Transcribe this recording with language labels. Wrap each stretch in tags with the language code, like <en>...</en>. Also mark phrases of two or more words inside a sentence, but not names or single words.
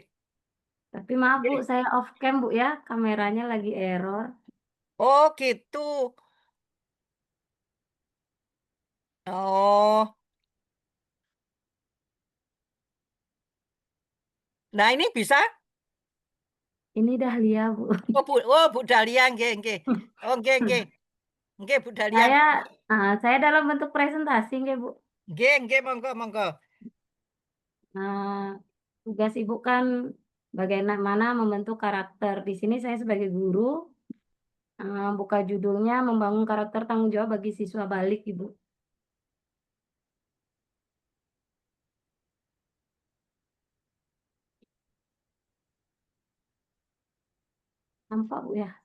<id>Tapi maaf, Bu, saya</id> <en>off cam,</en> <id>Bu, ya. Kameranya lagi error. Oh, gitu. Oh. Nah, ini bisa? Ini Dahlia, Bu. Bu Dahlia, nggih. Oh, nggih. Nggih, Bu Dahlia. Saya dalam bentuk presentasi, nggih, Bu.</id> <jv>Nggih, monggo.</jv> <id>Tugas Ibu kan bagaimana membentuk karakter. Di sini saya sebagai guru, buka judulnya membangun karakter tanggung jawab bagi siswa balik, Ibu. Nampak, Bu, ya?</id>